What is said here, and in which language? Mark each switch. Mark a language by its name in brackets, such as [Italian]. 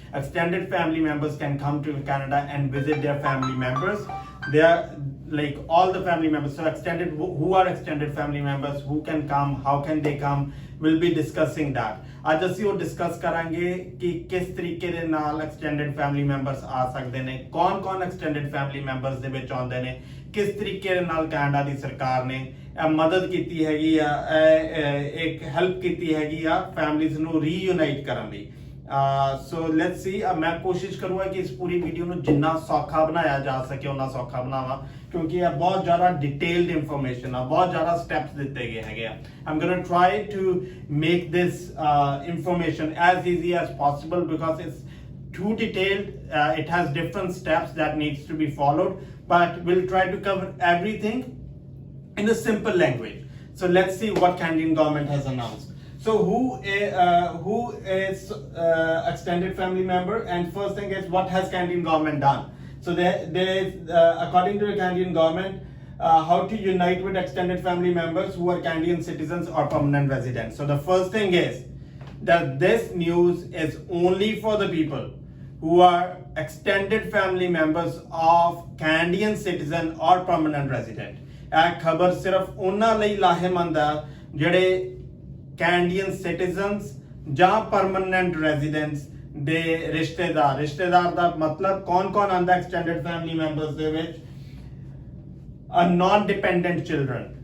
[English] Extended family members can come to Canada and visit their family members. They are like all the family members. So extended, who are extended family members? Who can come? How can they come? We'll be discussing that. [Punjabi] ਅੱਜ ਅਸੀਂ ਉਹ discuss ਕਰਾਂਗੇ ਕਿ ਕਿਸ ਤਰੀਕੇ ਦੇ ਨਾਲ extended family members ਆ ਸਕਦੇ ਨੇ, ਕੌਣ extended family members ਦੇ ਵਿੱਚ ਆਉਂਦੇ ਨੇ, ਕਿਸ ਤਰੀਕੇ ਦੇ ਨਾਲ ਕੈਨੇਡਾ ਦੀ ਸਰਕਾਰ ਨੇ ਮਦਦ ਕੀਤੀ ਹੈਗੀ ਆ, ਇੱਕ ਹੈਲਪ ਕੀਤੀ ਹੈਗੀ ਆ ਫੈਮਲੀਜ਼ ਨੂੰ ਰੀਯੂਨਾਈਟ ਕਰਨ ਲਈ। [English] so let's see [Punjabi] ਮੈਂ ਕੋਸ਼ਿਸ਼ ਕਰੂੰਗਾ ਕਿ ਇਸ ਪੂਰੀ ਵੀਡੀਓ ਨੂੰ ਜਿੰਨਾ ਸੌਖਾ ਬਣਾਇਆ ਜਾ ਸਕੇ ਉਹਨਾਂ ਸੌਖਾ ਬਣਾਵਾਂ, ਕਿਉਂਕਿ ਇਹ ਬਹੁਤ ਜ਼ਿਆਦਾ ਡਿਟੇਲਡ ਇਨਫੋਰਮੇਸ਼ਨ ਆ, ਬਹੁਤ ਜ਼ਿਆਦਾ ਸਟੈਪਸ ਦਿੱਤੇ ਗਏ ਹੈਗੇ ਆ। [English] I'm gonna try to make this information as easy as possible because it's too detailed. It has different steps that needs to be followed, but we'll try to cover everything in a simple language. So let's see what Canadian government has announced. So who is extended family member? And first thing is, what has Canadian government done? So there is, according to the Canadian government, how to unite with extended family members who are Canadian citizens or permanent residents. So the first thing is that this news is only for the people who are extended family members of Canadian citizen or permanent resident. [Punjabi] ਇਹ ਖਬਰ ਸਿਰਫ ਉਹਨਾਂ ਲਈ ਲਾਹੇਮੰਦ ਆ ਜਿਹੜੇ Canadian citizens ਜਾਂ permanent residents ਦੇ ਰਿਸ਼ਤੇਦਾਰ ਦਾ ਮਤਲਬ ਕੌਣ ਆਂਦਾ ਐਕਸਟੈਂਡਡ ਫੈਮਿਲੀ ਮੈਂਬਰਸ ਦੇ ਵਿੱਚ, [English] a non-dependent children.